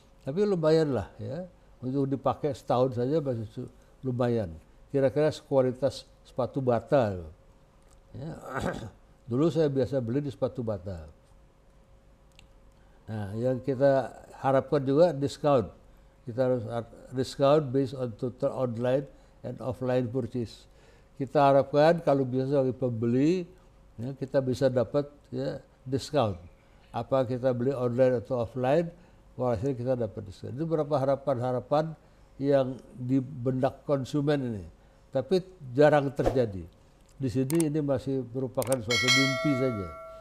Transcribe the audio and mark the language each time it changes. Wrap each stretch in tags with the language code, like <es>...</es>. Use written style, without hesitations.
<id>Tapi lumayan lah, ya, untuk dipakai setahun saja masih lumayan. Kira-kira sekualitas sepatu Bata. Ya. Dulu saya biasa beli di sepatu bata. Nah, yang kita harapkan juga diskon. Kita harus</id> <en>discount based on total online and offline purchase.</en> <id>Kita harapkan kalau bisa sebagai pembeli, ya, kita bisa dapat ya, diskon. Apa kita beli online atau offline, walhasil kita dapat diskon. Itu beberapa harapan-harapan yang di benak konsumen ini. Tapi jarang terjadi. Di sini ini masih merupakan suatu mimpi saja.</id>